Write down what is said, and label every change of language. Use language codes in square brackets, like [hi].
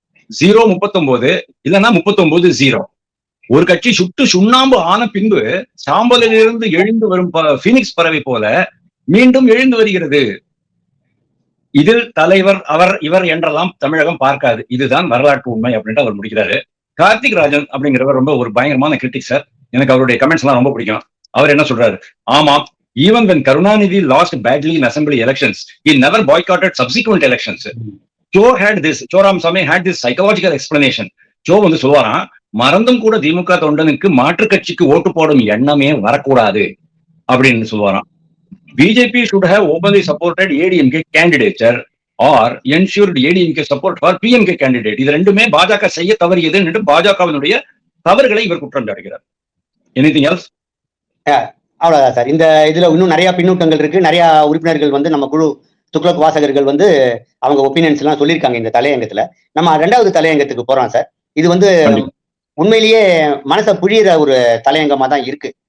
[ta] 0-39 இல்லைன்னா 39-0. ஒரு கட்சி சுட்டு சுண்ணாம்பு ஆன பின்பு சாம்பலிலிருந்து எழுந்து வரும் பீனிக்ஸ் பறவை போல மீண்டும் எழுந்து வருகிறது. இதில் தலைவர் அவர் இவர் என்றெல்லாம் தமிழகம் பார்க்காது. இதுதான் வரலாற்று உண்மை அப்படின்ட்டு அவர் முடிக்கிறாரு. கார்த்திக் ராஜன் அப்படிங்கிறவர் ரொம்ப ஒரு பயங்கரமான கிரிட்டிக் சார். எனக்கு அவருடைய கமெண்ட்ஸ் எல்லாம் ரொம்ப பிடிக்கும். அவர் என்ன சொல்றாரு? ஆமாம், [en] even when Karunanidhi lost badly in assembly elections, he never boycotted subsequent elections. Cho Ramaswamy had this psychological explanation. [ta] Cho வந்து சொல்வாராம், மறந்தும் கூட திமுக தொண்டனுக்கு மாற்று கட்சிக்கு ஓட்டு போடும் எண்ணமே வரக்கூடாது அப்படின்னு சொல்லுவாராம். [en] BJP should have openly supported ADMK candidature or ensured ADMK support for PMK candidate. [ta] இது ரெண்டுமே பாஜக செய்ய தவறியது என்று பாஜகவினுடைய தவறுகளை இவர் குற்றம் சாட்டுகிறார். [en] Anything else? [ta] அவ்வளவுதான் சார். இந்த இதுல இன்னும் நிறைய பின்னூட்டங்கள் இருக்கு. நிறைய உறுப்பினர்கள் வந்து நம்ம குழு துக்ளக் வாசகர்கள் வந்து அவங்க ஒப்பீனியன்ஸ் எல்லாம் சொல்லியிருக்காங்க இந்த தலையங்கத்துல. நம்ம 2வது தலையங்கத்துக்கு போறோம் சார். இது வந்து உண்மையிலேயே மனசை புழியிற ஒரு தலையங்கமா தான் இருக்கு.